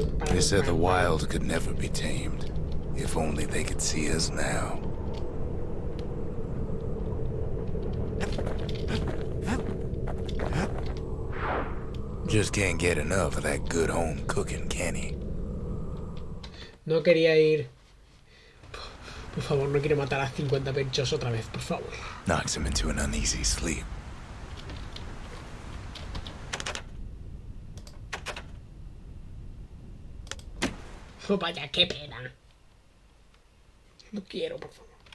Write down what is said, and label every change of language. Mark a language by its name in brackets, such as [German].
[English] They said the wild could never be tamed. If only they could see us now. Just can't get enough of that good home cooking, can he? [Spanish] No quería ir. Por favor, no quiere matar a 50 pechos otra vez, por favor. [English] Knocks him into an uneasy sleep. [Spanish] Oh, vaya, qué pena. No quiero, por favor.